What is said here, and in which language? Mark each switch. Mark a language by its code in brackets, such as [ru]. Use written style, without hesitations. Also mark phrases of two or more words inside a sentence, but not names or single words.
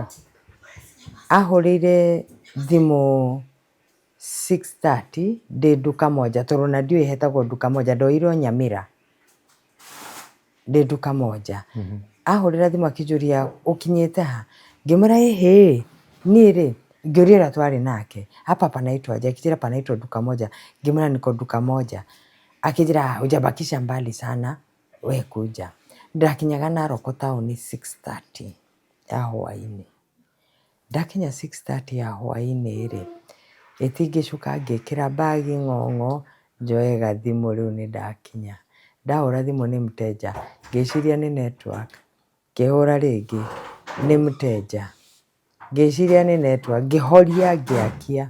[ki] Ahũrĩire thimũ 6:30 ndĩ nduka moja, tondũ na ndiũĩ hetagwo nduka moja, ndoirwo Nyamĩra ndĩ nduka moja. Ahũrĩra thimũ akĩnjũria ũkinyĩte ha, ngĩmwĩra ĩhĩ niĩ rĩ, ngĩũria ũrĩa twarĩ nake, [sw] hapa panaitwa aje, akĩnjĩra panaitwa duka moja. Ngĩmwĩra niko duka moja, akĩnjĩra hujabakisha mbali sana we kuja. [ki] Ndakinyaga Naroko town 6:30 ya hwainĩ. Ndakinya 6:30 ya hwainĩ rĩ ĩtingĩcuka ngĩkĩra bagi ng'ong'o njoe gathimũ, rĩu nĩ ndakinya. Ndahũra thimũ nĩ mteja, ngĩciria nĩ network, ngĩhũra rĩngĩ nĩ mteja, ngĩciria nĩ network, ngĩhoria ngĩakia.